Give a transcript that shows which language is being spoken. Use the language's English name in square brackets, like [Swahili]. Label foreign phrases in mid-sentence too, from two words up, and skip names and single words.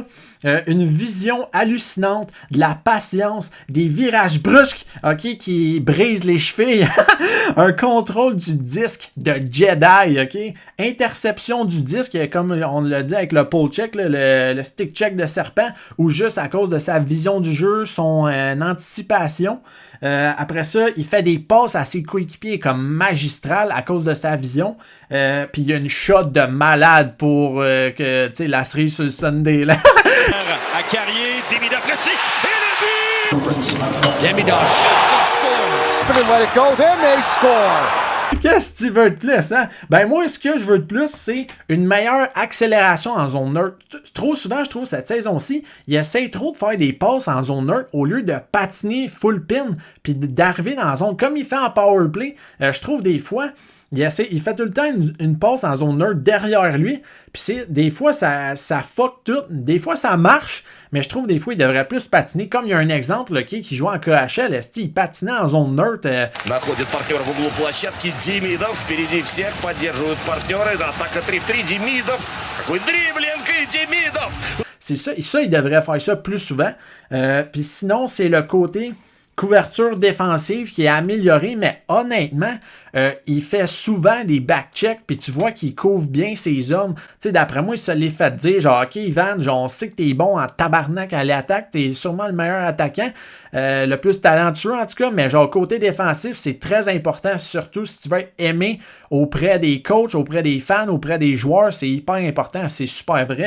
[French] Une vision hallucinante, de la patience, des virages brusques, ok, qui brisent les chevilles, un contrôle du disque de Jedi, ok, interception du disque, comme on l'a dit avec le [English] pole check, [French] là, le [English] stick check [French] de serpent, ou juste à cause de sa vision du jeu, son anticipation. Après ça, il fait des passes à ses coéquipiers comme magistral à cause de sa vision. Puis il y a une shot de malade pour que, tu sais, la cerise sur le Sunday, là. À Carrier, Demidov le tir et le but! [English] Demidov shoots and scores! Spin and let it go, then they score! [French] Qu'est-ce que tu veux de plus, hein? Ben moi, ce que je veux de plus, c'est une meilleure accélération en zone neutre. Trop souvent, je trouve, cette saison-ci, il essaie trop de faire des passes en zone neutre au lieu de patiner [English] full pin [French] puis d'arriver dans la zone. Comme il fait en [English] power play, [French] je trouve des fois... il fait tout le temps une passe en zone neutre derrière lui. Puis des fois, ça fuck tout. Des fois, ça marche. Mais je trouve des fois, il devrait plus patiner. Comme il y a un exemple là, qui joue en KHL, il patinait en zone neutre. [Russian] Находит партнер в углу площадки. Демидов впереди всех. Поддерживают партнеры. Атака 3-3. Демидов. Какой дриблинг и Демидов. [French] C'est ça, il devrait faire ça plus souvent. Puis sinon, c'est le côté couverture défensive qui est amélioré, mais honnêtement, il fait souvent des back-checks, puis tu vois qu'il couvre bien ses hommes. Tu sais, d'après moi, il se l'est fait dire, genre, OK, Ivan, genre, on sait que t'es bon en tabarnak à l'attaque, t'es sûrement le meilleur attaquant, le plus talentueux en tout cas, mais genre, côté défensif, c'est très important, surtout si tu veux être aimé auprès des coachs, auprès des fans, auprès des joueurs, c'est hyper important, c'est super vrai.